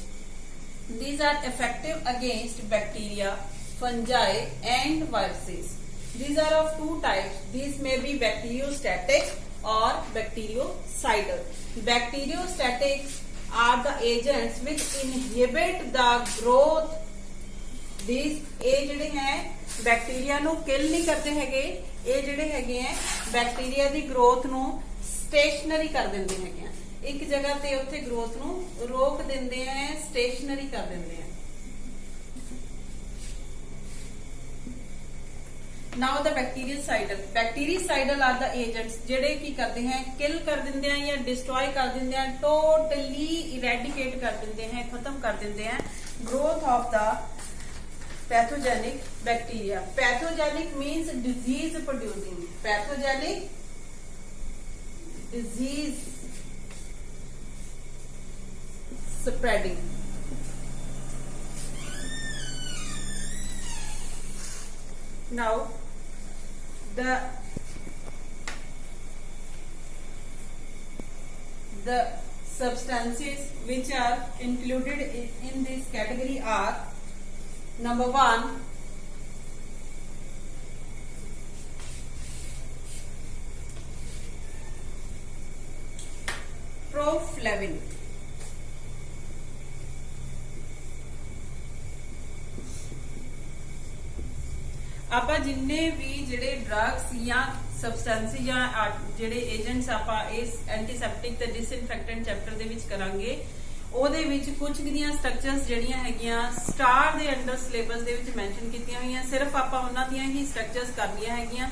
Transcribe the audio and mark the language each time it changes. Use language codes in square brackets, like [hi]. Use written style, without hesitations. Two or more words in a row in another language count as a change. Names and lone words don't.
[en] These are effective against bacteria, fungi and viruses. These are of two types. These may be bacteriostatic or bactericidal. Bacteriostatics are the agents which inhibit the growth. [pa] These ਜਿਹੜੇ ਹੈ ਬੈਕਟੀਰੀਆ ਨੂੰ ਕਿਲ ਨਹੀਂ ਕਰਦੇ ਹੈਗੇ, ਇਹ ਜਿਹੜੇ ਹੈਗੇ ਆ ਬੈਕਟੀਰੀਆ ਦੀ ਗਰੋਥ ਨੂੰ ਸਟੇਸ਼ਨਰੀ ਕਰ ਦਿੰਦੇ ਹੈਗੇ ਆ, ਇੱਕ ਜਗ੍ਹਾ ਤੇ ਉੱਥੇ ਗਰੋਥ ਨੂੰ ਰੋਕ ਦਿੰਦੇ ਆ, ਸਟੇਸ਼ਨਰੀ ਕਰ ਦਿੰਦੇ ਆ। [en] Now the bactericidal. Bactericidal are the agents [pa] ਜਿਹੜੇ ਕੀ ਕਰਦੇ हैं, kill ਕਰ ਦਿੰਦੇ हैं या destroy ਕਰ ਦਿੰਦੇ हैं, [en] totally eradicate [pa] ਕਰ ਦਿੰਦੇ हैं, खत्म कर ਦਿੰਦੇ हैं [en] growth of the pathogenic bacteria. Pathogenic means disease producing. Pathogenic, disease spreading. Now the substances which are included in this category are: number 1, proflavin. [pa] ਆਪਾਂ ਜਿੰਨੇ ਵੀ ਜਿਹੜੇ ਡਰੱਗਸ ਜਾਂ ਸਬਸਟੈਂਸ ਜਾਂ ਜਿਹੜੇ ਏਜੰਟਸ ਆਪਾਂ ਇਸ ਐਂਟੀਸੈਪਟਿਕ ਤੇ ਡਿਸਇਨਫੈਕਟੈਂਟ ਚੈਪਟਰ ਦੇ ਵਿੱਚ ਕਰਾਂਗੇ, ਉਹਦੇ ਵਿੱਚ ਕੁਝ ਦੀਆਂ ਸਟਰਕਚਰਸ ਜਿਹੜੀਆਂ ਹੈਗੀਆਂ ਸਟਾਰ ਦੇ ਅੰਡਰ ਸਿਲੇਬਸ ਦੇ ਵਿੱਚ ਮੈਂਸ਼ਨ ਕੀਤੀਆਂ ਹੋਈਆਂ, ਸਿਰਫ ਆਪਾਂ ਉਹਨਾਂ ਦੀਆਂ ਹੀ ਸਟਰਕਚਰਸ ਕਰਨੀਆਂ ਹੈਗੀਆਂ।